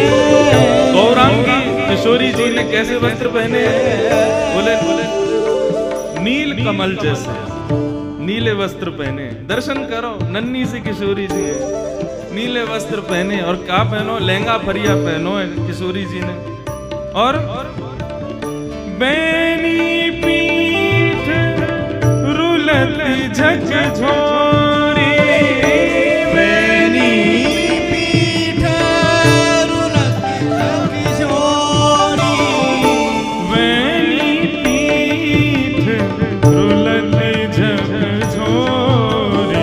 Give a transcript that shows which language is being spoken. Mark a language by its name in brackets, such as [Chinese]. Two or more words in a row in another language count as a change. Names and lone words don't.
[Hindi] गौरांगी किशोरी जी ने कैसे वस्त्र पहने? बोले नील कमल जैसे नीले वस्त्र पहने। दर्शन करो, नन्ही सी किशोरी जी है, नीले वस्त्र पहने। और क्या पहनो? लहंगा फरिया पहनो है किशोरी जी ने। [Braj] और बैनी पीठ रुलत झकझोरी, बैनी पीठ रुलत झकझोरी। बैनी पीठ रुलत झकझोरी,